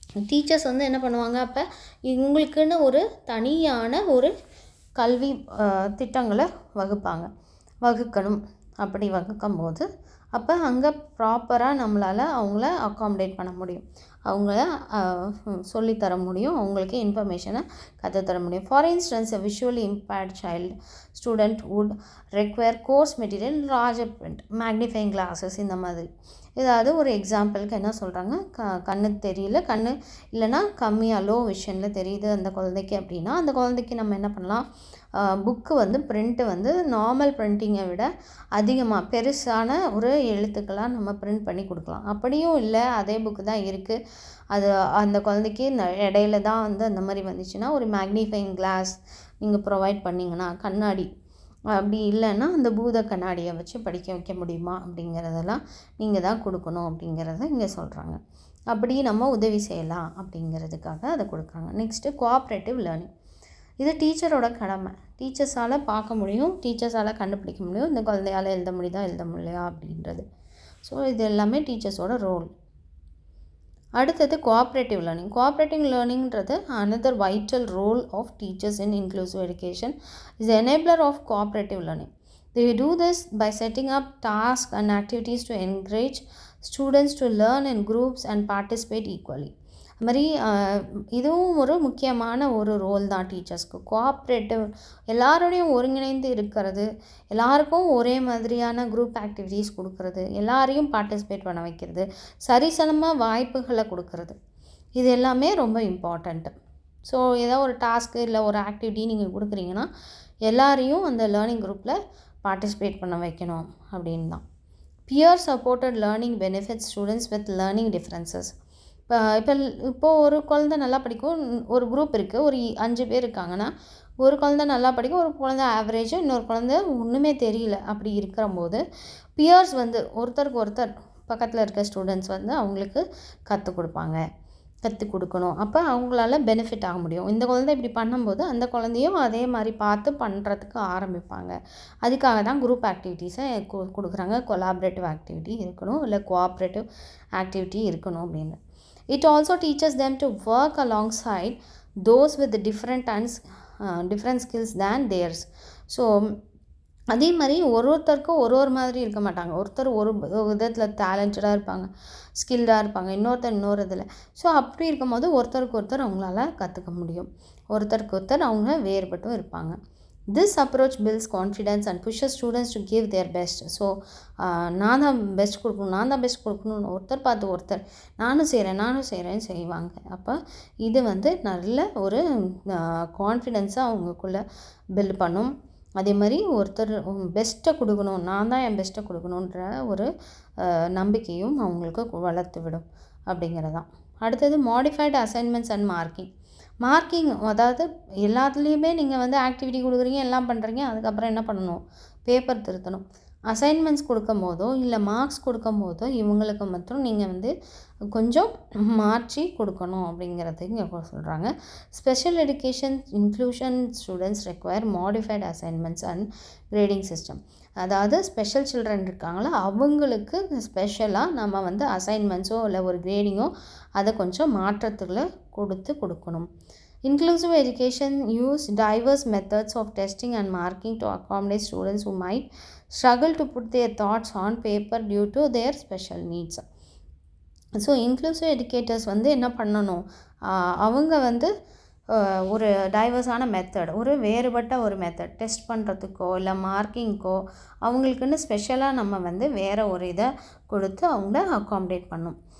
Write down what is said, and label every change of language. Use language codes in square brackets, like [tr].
[ta] Teachers வந்து என்ன பண்ணுவாங்க, அப்போ இவங்களுக்குன்னு ஒரு தனியான ஒரு கல்வி திட்டங்களை வகுக்கணும். அப்படி வகுக்கும்போது அப்போ அங்கே ப்ராப்பராக நம்மளால் அவங்கள அக்காமடேட் பண்ண முடியும், அவங்கள சொல்லித்தர முடியும், அவங்களுக்கு இன்ஃபர்மேஷனை கற்றுத்தர முடியும். [en] for instance a visually impaired child student would require course material, larger print, magnifying glasses [ta] இந்த மாதிரி. ஏதாவது ஒரு எக்ஸாம்பிளுக்கு என்ன சொல்கிறாங்க, கண்ணு தெரியல, கண்ணு இல்லைன்னா கம்மியாக லோ விஷனில் தெரியுது அந்த குழந்தைக்கு அப்படின்னா அந்த குழந்தைக்கு நம்ம என்ன பண்ணலாம், புக்கு வந்து பிரிண்ட்டு வந்து நார்மல் பிரிண்டிங்கை விட அதிகமாக பெருசான ஒரு எழுத்துக்களாக நம்ம பிரிண்ட் பண்ணி கொடுக்கலாம். அப்படியும் இல்லை, அதே புக்கு தான் இருக்குது, அது அந்த குழந்தைக்கு இடையில தான் வந்து அந்த மாதிரி வந்துச்சுன்னா ஒரு மேக்னிஃபைங் கிளாஸ் நீங்கள் ப்ரொவைட் பண்ணிங்கன்னா, கண்ணாடி அப்படி இல்லைன்னா அந்த பூத கண்ணாடியை வச்சு படிக்க வைக்க முடியுமா அப்படிங்கிறதெல்லாம் நீங்கள் தான் கொடுக்கணும் அப்படிங்கிறத இங்கே சொல்கிறாங்க. அப்படி நம்ம உதவி செய்யலாம் அப்படிங்கிறதுக்காக அதை கொடுக்குறாங்க. Next cooperative learning. இது டீச்சரோட கடமை. டீச்சர்ஸால் பார்க்க முடியும், டீச்சர்ஸால் கண்டுபிடிக்க முடியும் இந்த குழந்தையால் எழுத முடியலையா அப்படின்றது. ஸோ இது எல்லாமே டீச்சர்ஸோட ரோல். அடுத்தது cooperative learning. [en] Cooperative லேர்னிங்கிறது another vital role of teachers in inclusive education is enabler of cooperative learning. They do this by setting up tasks and activities to encourage students to learn in groups and participate equally. [ta] அது மாதிரி இதுவும் ஒரு முக்கியமான ஒரு role தான் டீச்சர்ஸ்க்கு. Cooperative, எல்லாரோடையும் ஒருங்கிணைந்து இருக்கிறது, எல்லாருக்கும் ஒரே மாதிரியான குரூப் ஆக்டிவிட்டீஸ் கொடுக்கறது, எல்லாரையும் பார்ட்டிசிபேட் பண்ண வைக்கிறது, சரிசமமாக வாய்ப்புகளை கொடுக்கறது, இது எல்லாமே ரொம்ப இம்பார்ட்டண்ட்டு. ஸோ ஏதோ ஒரு டாஸ்க்கு இல்லை ஒரு ஆக்டிவிட்டி நீங்கள் கொடுக்குறீங்கன்னா எல்லாரையும் அந்த லேர்னிங் குரூப்பில் பார்ட்டிசிபேட் பண்ண வைக்கணும் அப்படின்னு தான். [en] Peer supported learning benefits students with learning differences. [ta] இப்போது ஒரு குழந்தை நல்லா படிக்கும், ஒரு குரூப் இருக்குது, ஒரு 5 பேர் இருக்காங்கன்னா ஒரு குழந்தை நல்லா படிக்கும், ஒரு குழந்தை ஆவரேஜ், இன்னொரு குழந்தை ஒன்றுமே தெரியல. அப்படி இருக்கிறம்போது பியர்ஸ் வந்து ஒருத்தருக்கு ஒருத்தர் பக்கத்தில் இருக்க ஸ்டூடெண்ட்ஸ் வந்து அவங்களுக்கு கற்றுக் கொடுக்கணும். அப்போ அவங்களால பெனிஃபிட் ஆக முடியும். இந்த குழந்தை இப்படி பண்ணும்போது அந்த குழந்தையும் அதே மாதிரி பார்த்து பண்ணுறதுக்கு ஆரம்பிப்பாங்க. அதுக்காக தான் குரூப் ஆக்டிவிட்டீஸை கொடுக்குறாங்க. கொலாபரேட்டிவ் ஆக்டிவிட்டி இருக்கணும், இல்லை கோஆப்ரேட்டிவ் ஆக்டிவிட்டி இருக்கணும் அப்படின்னு. [en] It also teaches them to work alongside those with different skills than theirs. [ta] So அதே மாதிரி ஒருத்தருக்கும் ஒரு மாதிரி இருக்க மாட்டாங்க. ஒருத்தர் ஒரு விதத்தில் டேலண்டடாக இருப்பாங்க, ஸ்கில்டாக இருப்பாங்க, இன்னொருத்தர் இன்னொரு இதில். ஸோ அப்படி இருக்கும்போது ஒருத்தருக்கு ஒருத்தர் அவங்களால கற்றுக்க முடியும், ஒருத்தருக்கு ஒருத்தர் அவங்க வேறுபட்டும் இருப்பாங்க. [en] This approach builds confidence and pushes students to give their best. [ta] So நான் தான் பெஸ்ட் கொடுக்கணும்னு ஒருத்தர் பார்த்து ஒருத்தர் நானும் செய்கிறேன்னு செய்வாங்க. அப்போ இது வந்து நல்ல ஒரு கான்ஃபிடென்ஸாக அவங்களுக்குள்ளே பில்ட் பண்ணும். அதே மாதிரி ஒருத்தர் பெஸ்ட்டை கொடுக்கணும், நான் தான் என் பெஸ்ட்டை கொடுக்கணுன்ற ஒரு நம்பிக்கையும் அவங்களுக்கு வளர்த்து விடும் அப்படிங்கிறதான். அடுத்தது [en] Modified assignments and marking. [ta] அதாவது எல்லாத்துலேயுமே நீங்கள் வந்து ஆக்டிவிட்டி கொடுக்குறீங்க, எல்லாம் பண்ணுறீங்க, அதுக்கப்புறம் என்ன பண்ணணும், பேப்பர் திருத்தணும். அசைன்மெண்ட்ஸ் கொடுக்கும் போதோ இல்லை மார்க்ஸ் கொடுக்கும் போதோ இவங்களுக்கு மட்டும் நீங்கள் வந்து கொஞ்சம் மாற்றி கொடுக்கணும் அப்படிங்கிறது இங்கே சொல்கிறாங்க. [en] Special education inclusion students require modified assignments and grading system. [ta] அதாவது ஸ்பெஷல் சில்ட்ரன் இருக்காங்களா அவங்களுக்கு ஸ்பெஷலாக நம்ம வந்து அசைன்மெண்ட்ஸோ இல்லை ஒரு கிரேடிங்கோ அதை கொஞ்சம் மாற்றத்துக்குள்ள கொடுக்கணும். [en] Inclusive education use diverse methods of testing and marking to accommodate students who might struggle to put their thoughts on paper due to their special needs. [ta] So inclusive educators வந்து என்ன பண்ணணும், அவங்க வந்து ஒரு டைவர்ஸான மெத்தட், ஒரு வேறுபட்ட ஒரு மெத்தட் டெஸ்ட் பண்ணுறதுக்கோ இல்லை மார்க்கிங்க்கோ அவங்களுக்குன்னு ஸ்பெஷலாக நம்ம வந்து வேறு ஒரு இதை கொடுத்து அவங்கள அக்காமடேட் பண்ணணும்.